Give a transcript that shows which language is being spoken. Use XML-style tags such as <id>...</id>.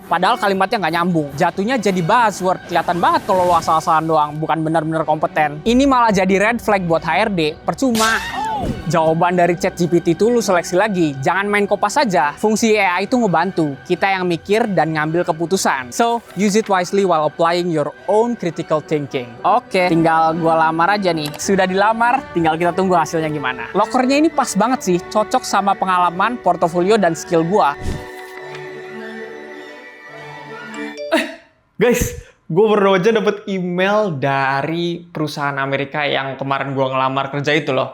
<id>Padahal kalimatnya nggak nyambung. Jatuhnya jadi buzzword. Kelihatan banget kalau lu asal-asalan doang. Bukan benar-benar kompeten. Ini malah jadi red flag buat HRD. Percuma. Jawaban dari ChatGPT itu lu seleksi lagi. Jangan main kopas saja. Fungsi AI itu ngebantu. Kita yang mikir dan ngambil keputusan.</id> <en>So, use it wisely while applying your own critical thinking.</en> <id>Oke, tinggal gua lamar aja nih. Sudah dilamar, tinggal kita tunggu hasilnya gimana. Lokernya ini pas banget sih. Cocok sama pengalaman, portofolio, dan skill gua. Guys, gue baru aja dapet email dari perusahaan Amerika yang kemarin gue ngelamar kerja itu loh.</id>